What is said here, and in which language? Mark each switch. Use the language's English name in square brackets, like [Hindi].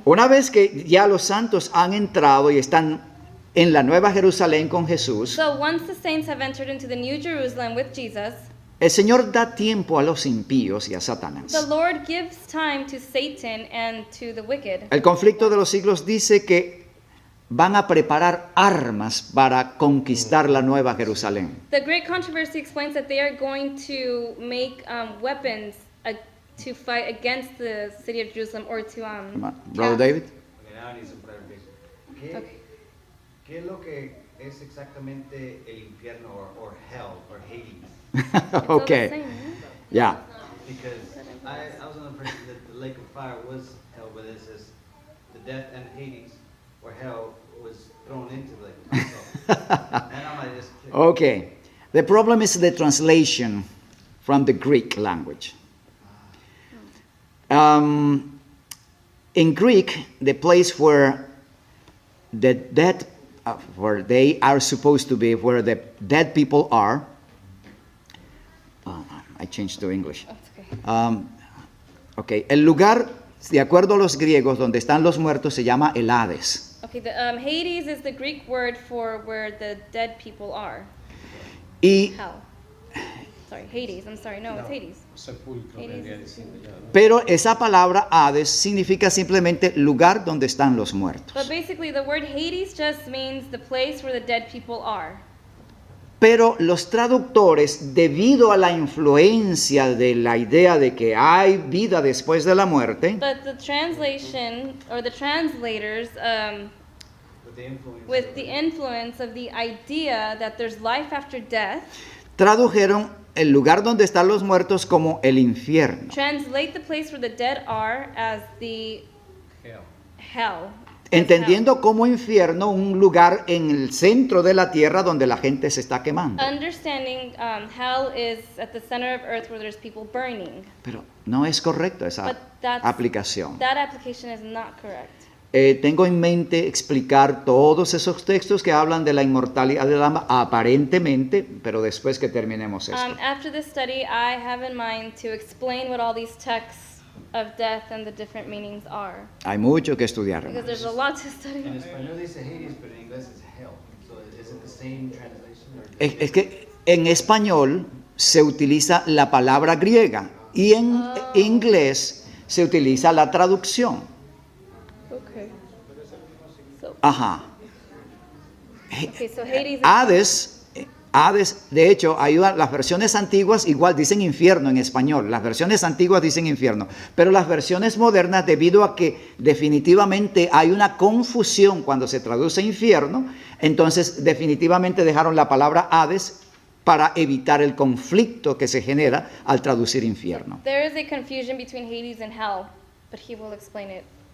[Spanish] Una vez que ya los santos han entrado y están en la Nueva Jerusalén con Jesús, [English] So once the saints have entered into the New Jerusalem with Jesus, [Spanish] el Señor da tiempo a los impíos y a Satanás. [English] the Lord gives time to Satan and to the wicked. [Spanish] El conflicto de los siglos dice que van a preparar armas para conquistar la Nueva Jerusalén. [English] The great controversy explains that they are going to make weapons to fight against the city of Jerusalem or to Brother David? Okay, now I need some clarification. [Spanish] ¿Qué, [English] Okay. [Spanish] ¿Qué es lo que es exactamente el infierno [English] or hell or Hades? It's all the Okay, same, [Spanish] ya. [English] Because I was under the impression that the lake of fire was hell, but it says the death and Hades or hell was thrown into the lake of fire. So, and I'm like, just Okay. The problem is the translation from the Greek language. In Greek, the place where the dead, where they are supposed to be, where the dead people are, I changed to English. That's okay. [Spanish] Okay, el lugar, de acuerdo a los griegos, donde están los muertos se llama el Hades. [English] Okay, Hades is the Greek word for where the dead people are. [Spanish] Y, [English] Hell. Sorry, Hades. I'm sorry. No, it's Hades. [Spanish] Sepulcro Hades vendría [English] is- [Spanish] diciendo ya, ¿no? pero esa palabra Hades significa simplemente lugar donde están los muertos. [English] But basically, the word Hades just means the place where the dead people are. [Spanish] Pero los traductores, debido a la influencia de la idea de que hay vida después de la muerte, [English] But the translation or the translators, with the influence. with the influence of the idea that there's life after death, [Spanish] tradujeron el lugar donde están los muertos como el infierno, [English] translate the place where the dead are as the Hell. hell. [Spanish] entendiendo como infierno un lugar en el centro de la tierra donde la gente se está quemando. [English] Understanding hell is at the center of earth where there's people burning. [Spanish] Pero no es correcto esa [English] But that's- [Spanish] aplicación. [English] That application is not correct. [Spanish] Tengo en mente explicar todos esos textos que hablan de la inmortalidad del alma, aparentemente, pero después que terminemos esto. [English] After this study, I have in mind to explain what all these texts of death and the different meanings are. [Spanish] Hay mucho que estudiar. [English] Because there's a lot to study. [Spanish] En español dice Hades, pero en inglés es hell. [English] So is it the same translation? Or [Spanish] Es que en español se utiliza la palabra griega y en inglés se utiliza la traducción. [English] Okay. So, Ajá. so Hades is [Spanish] Hades, de hecho, las versiones antiguas igual dicen infierno en español, las versiones antiguas dicen infierno, pero las versiones modernas, debido a que definitivamente hay una confusión cuando se traduce infierno, entonces definitivamente dejaron la palabra Hades para evitar el conflicto que se genera al traducir infierno. [English] There is a confusion between Hades and hell, but he will explain it